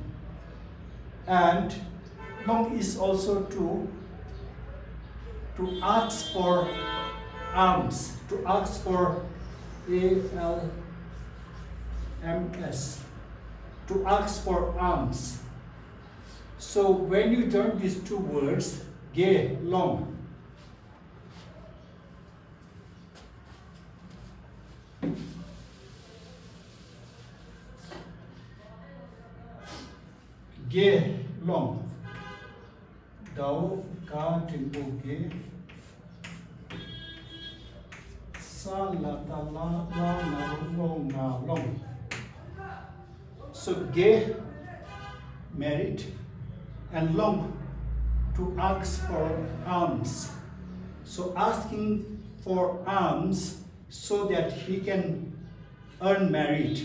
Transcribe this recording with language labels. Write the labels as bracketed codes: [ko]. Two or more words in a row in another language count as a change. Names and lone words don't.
[en] And long is also to ask for alms, to ask for ALMS, to ask for alms. So when you join these two words, ge, long, ge, long, Dao ga dingbo ge sa, la, ta, la, na, long, na, long. So ge, married, and long, to ask for alms. So asking for alms so that he can earn merit.